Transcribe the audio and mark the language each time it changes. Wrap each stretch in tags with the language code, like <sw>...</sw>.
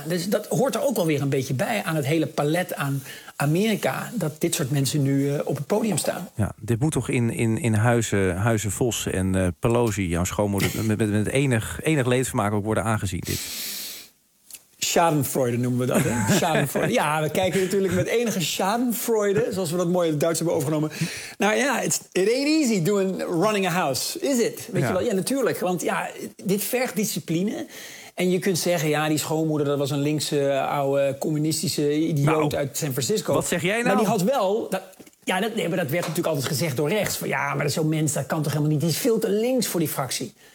<nl>Dus dat hoort er ook wel weer een beetje bij aan het hele palet aan Amerika, dat dit soort mensen nu op het podium staan. Ja, dit moet toch in huizen Vos en Pelosi, jouw schoonmoeder, met enig leedvermaak ook worden aangezien, dit. Schadenfreude noemen we dat. Schadenfreude. Ja, we kijken natuurlijk met enige schadenfreude, zoals we dat mooi in het Duits hebben overgenomen.</nl> <en>Nou ja, it ain't easy doing running a house, is it?</en> <nl>Weet je wel? Ja, natuurlijk. Want ja, dit vergt discipline. En je kunt zeggen, ja, die schoonmoeder, dat was een linkse, oude, communistische idioot uit San Francisco. Wat zeg jij nou? Maar die had wel, maar dat werd natuurlijk altijd gezegd door rechts. Van, ja, maar dat is zo'n mens, dat kan toch helemaal niet. Die is veel te links voor die fractie.</nl>